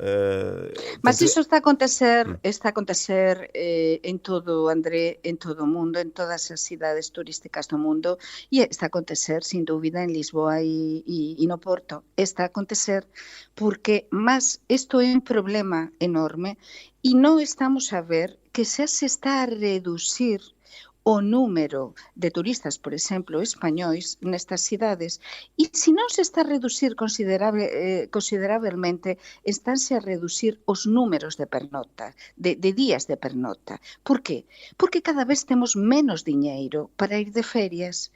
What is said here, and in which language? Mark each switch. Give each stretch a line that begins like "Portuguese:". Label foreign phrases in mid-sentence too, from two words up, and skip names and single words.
Portuguese: Mas isso está a acontecer em todo, André, em todo o mundo, em todas as cidades turísticas do mundo, e está a acontecer, sem dúvida, em Lisboa e no Porto. Está a acontecer porque, mas isto é um problema enorme e não estamos a ver que se está a reduzir o número de turistas,
Galician: por exemplo, españois nestas cidades, e se non se está a reducir considerablemente, estánse a reducir os números de pernota, de días de pernota. Por qué? Porque cada vez temos menos diñeiro para ir de ferias.